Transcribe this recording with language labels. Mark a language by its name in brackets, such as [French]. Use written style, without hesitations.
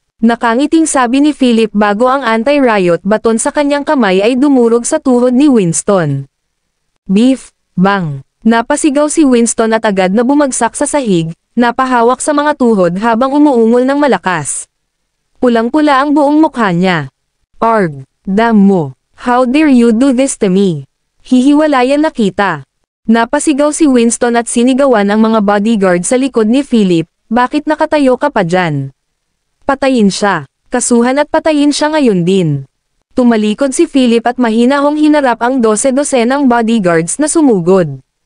[Filipino] Nakangiting sabi ni Philip bago ang anti-riot baton sa kanyang kamay ay dumurog sa tuhod ni Winston. Beef, bang! Napasigaw si Winston at agad na bumagsak sa sahig, napahawak sa mga tuhod habang umuungol ng malakas. Pulang-pula ang buong mukha niya. [English] Arg! Damn [Filipino] mo! [English] How dare you do this to me? [Filipino] Hihiwalayan na kita. Napasigaw si Winston at sinigawan ang mga bodyguard sa likod ni Philip, bakit nakatayo ka pa dyan? Patayin siya. Kasuhan at patayin siya ngayon din. Tumalikod si Philip at mahinahong hinarap ang 12-12 ng bodyguards na sumugod.